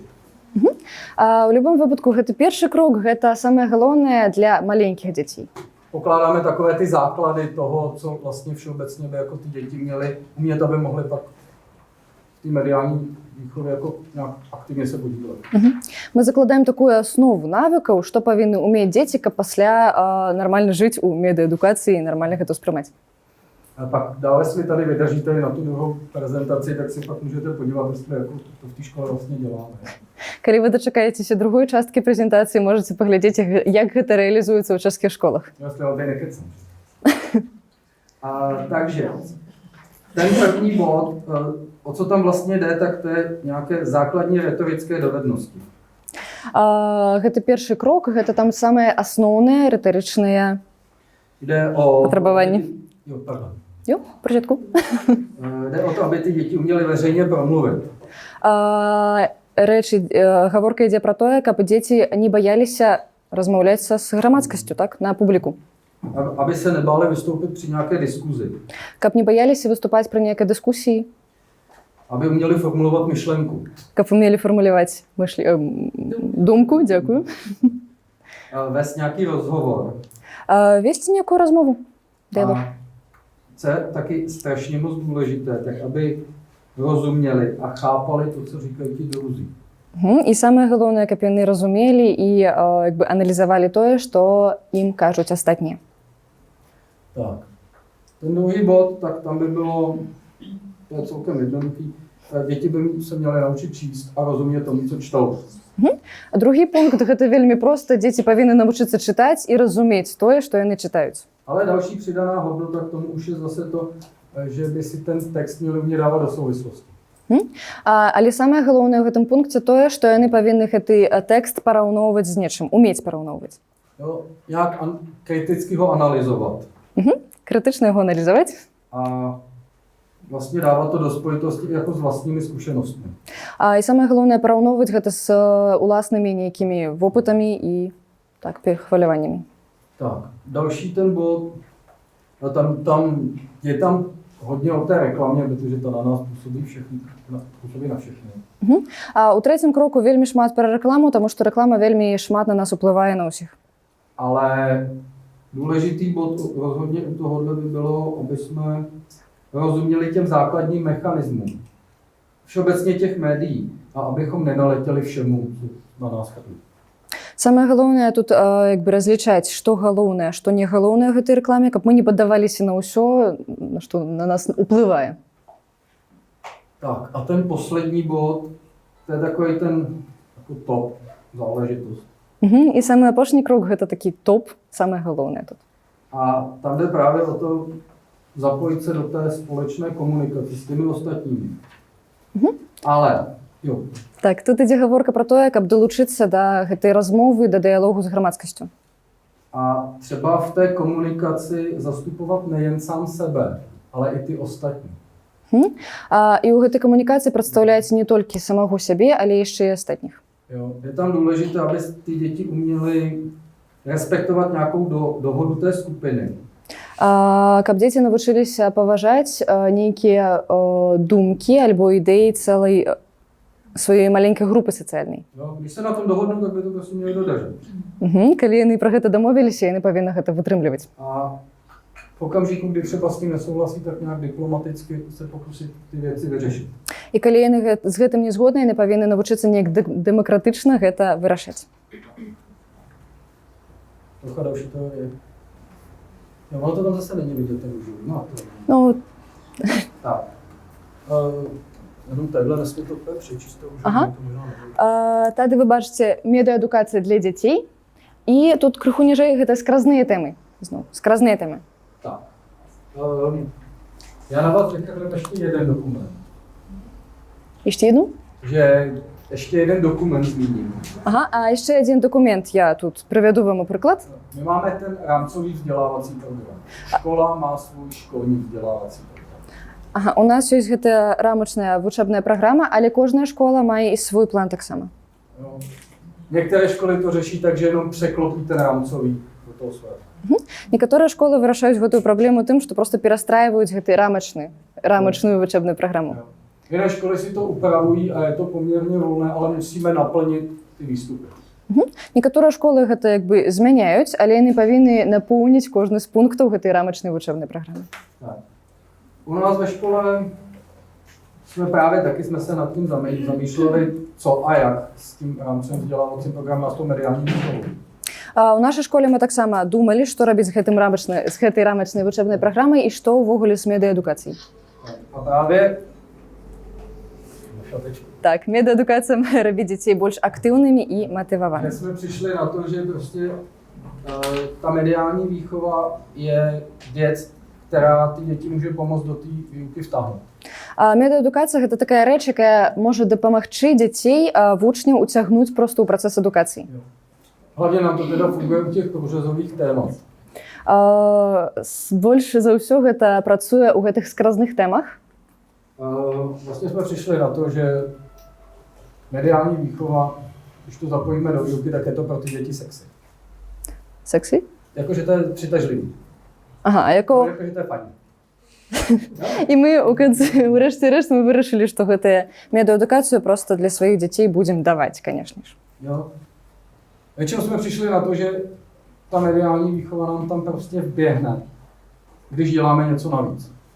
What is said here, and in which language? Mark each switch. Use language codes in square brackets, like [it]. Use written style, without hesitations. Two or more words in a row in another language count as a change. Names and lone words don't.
[be] У любом выпадку гэты першы крок, гэта самае галоўнае для маленькіх дзяцей. [cs] Pokládáme takové ty základy toho, co vlastně všeobecně by jako ty děti měly umět, aby mohly pak v té mediální výchově jako nějak aktivně se podílet. [be] Мы закладаем такую аснову навыкаў, што павінны ўмець дзеці, каб пасля нармальна жыць у медыаадукацыі і нармальна гэта ўспрымаць. [cs] A pak dále, jestli tady vydržíte na tu druhou prezentaci, tak si pak můžete podívat, jestli jako to v té škole vlastně děláme. [be] Калі вы дачакаецеся другой часткі прэзентацыі, можаце паглядзець, як гэта рэалізуецца ў чэшскіх школах. [cs] Jestli vám tady nekecám. Takže, ten první bod, o co tam vlastně jde, tak to je nějaké základní retorické dovednosti. [be] Гэта першы крок, гэта там самыя асноўныя рытарычныя [cs] Jde o... [be] патрабаванні. [cs] Jo, pardon. Jo, v pořádku. Jde o to, aby ty děti uměly veřejně promluvit. [be] Гаворка ідзе пра тое, каб дзеці не баяліся размаўляць з грамадскасцю, так, на публіку. [cs] Aby se nebáli vystoupit při nějaké diskuzi. [be] Каб не баяліся выступаць пры нейкай дыскусіі. [cs] Aby uměli formulovat myšlenku. [be] Каб умелі фармуляваць думку, дзякую. [cs] Vést nějaký rozhovor. [be] Весці некую размову. [cs] Dialog. A co je taky strašně moc důležité, tak aby rozuměli a chápali to, co říkají ti druzí. [be] І самае галоўнае, каб яны разумелі і як бы аналізавалі тое, што ім кажуць астатнія. [cs] Tak. Ten druhý bod, tak tam by bylo, to je celkem jednoduchý, děti by se měly naučit číst a rozumět tomu, co čtou. [be] Другі пункт, гэта вельмі проста. Дзеці павінны навучыцца чытаць і разумець тое, што яны чытаюць. [cs] Ale další přidaná hodnota k tomu už je zase to, že by si ten text měli umět dávat do souvislosti. [be] Але самае галоўнае ў гэтым пункце тое, што яны павінны гэты тэкст параўноўваць з нечым, умець параўноўваць. [cs] Jo, nějak kriticky ho analyzovat. [be] Крытычна яго аналізаваць. [cs] A vlastně dávat to do spojitosti jako s vlastními zkušenostmi. [be] І самае галоўнае параўноўваць гэта з уласнымі нейкімі вопытамі і так, перахваляваннямі. [cs] Tak, další ten bod, je tam hodně o té reklamě, protože to na nás působí na všechny. [be] А ў трэцім кроку вельмі шмат пра рэкламу, таму што рэклама вельмі шмат на нас уплывае на ўсіх. [cs] Ale důležitý bod rozhodně u tohohle by bylo, aby jsme rozuměli těm základním mechanismům. Všeobecně těch médií a abychom nenaletěli všemu, co na nás chodí. [be] Самае галоўнае тут як бы разлічаць, што галоўнае, што не галоўнае ў гэтай рэкламе, каб мы не паддаваліся на ўсё, што на нас уплывае. [cs] Tak a ten poslední bod, to je takový ten jako top záležitost. [be] І самы апошні крок гэта такі топ, самае галоўнае тут. [cs] A tam jde právě o to zapojit se do té společné komunikace s těmi ostatními. Ale, jo. [be] Так, тут ідзе гаворка пра тое, каб далучыцца да гэтай размовы, да дыялогу з грамадскасцю. [cs] A třeba v té komunikaci zastupovat nejen sám sebe, ale i ty ostatní. [be] І ў гэтай камунікацыі прадстаўляць не толькі самого сябе, але яшчэ і астатніх. [cs] Jo. Je tam důležité, aby ty děti uměly respektovat nějakou dohodu té skupiny. [be] Каб дзеці навучыліся паважаць нейкія думкі альбо ідэі цэлай сваёй маленькай групы сацыяльнай. [cs] Když se na tom dohodnou, tak by to prostě měli dodržet. [be] Калі яны пра гэта дамовіліся, яны павінны гэта вытрымліваць. [cs] A v okamžiku, kdy třeba s tím nesouhlasí, tak nějak diplomaticky se pokusit ty věci vyřešit. [be] І калі яны з гэтым не згодны, яны павінны навучыцца неяк дэмакратычна гэта вырашаць. [cs] Trocha další teorie. No, ono to tam zase není vidět, ten už. [be] Ну, [cs] Tak. Ну, takhle nesmí to přečíst, to už [be] Ага. [cs] to možná nebude. [be] Тады вы бачыце медыаадукацыя для дзяцей. І тут крыху ніжэй гэта скразныя тэмы. Зноў, скразныя тэмы. [cs] Tak. Já na vás vykrám ještě jeden dokument. [be] Яшчэ jednu? [cs] Že ještě jeden dokument zmíním. [be] Ага, а яшчэ адзін дакумент я тут прывяду вам у прыклад. [cs] My máme ten rámcový vzdělávací program. Škola má svůj školní vzdělávací program. [be] Ага, у нас ёсць гэта рамачная вучэбная праграма, але кожная школа мае і свой план таксама. [cs] Jo. Některé školy to řeší tak, že jenom překlopí ten rámcový do toho svého. [be] Некаторыя школы вырашаюць гэтую праблему тым, што проста перастрайваюць гэты рамачную вучэбную праграму. [cs] Jo. Jiné školy si to upravují a je to poměrně volné, ale musíme naplnit ty výstupy. [be] Некаторыя школы гэта як бы змяняюць, але яны павінны напоўніць кожны з пунктаў гэтай рамачнай вучэбнай праграмы. [cs] Tak. U nás ve škole jsme se nad tím zamýšleli, co a jak s tím rámcovým vzdělávacím programem a s tou mediální výchovou. [be] У нашай школе мы таксама думалі, што рабіць з гэтай рамачнай вучэбнай праграмай і што ўвогуле з медыаадукацыяй. [cs] A právě [be] Так, медыаадукацыя мае рабіць дзяцей больш актыўнымі і матываванымі. [cs] jsme přišli na to, že prostě ta mediální výchova je věc, která ty děti může pomoct do té výuky vtáhnout. [be] Медыадукацыя гэта такая рэч, якая можа дапамагчы дзяцей вучняў уцягнуць просто ў працэс адукацыі. [cs] Hlavně nám to teda funguje u těch průřezových témat. [be] Больш за ўсё гэта працуе ў гэтых скразных тэмах. [cs] Vlastně jsme přišli na to, že mediální výchova, když to zapojíme do výuky, tak je to pro ty děti sexy. [be] Сексі? [cs] Jakože to je přitažlivý. [be] Ага, а яко... [cs] Jakože to je fajn. [be] І мы ў канцы ўрэшце рэшт мы вырашылі, што гэтая медыаадукацыю просто для сваіх дзяцей будзем даваць, канешне ж. [cs] Jo. Většinou jsme přišli na to, že ta mediální výchova nám tam prostě vběhne, když děláme něco navíc.